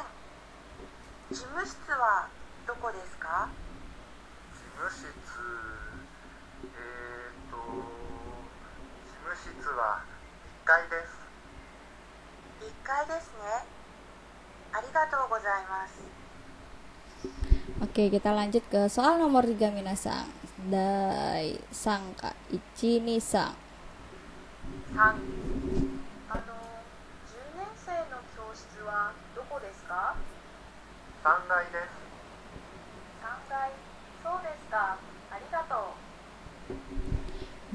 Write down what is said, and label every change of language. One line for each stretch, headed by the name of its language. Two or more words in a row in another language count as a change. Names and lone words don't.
Japanese: 事務室はどこですか？事務室、事務室は1階です。 1階ですね。ありがとうございます。
Indonesian: Oke, kita lanjut ke soal nomor 3, minasan.
Japanese: 第三課、一、二、三. 3、10年生の教室はどこですか 3階です。？3階。そうですか。ありがとう。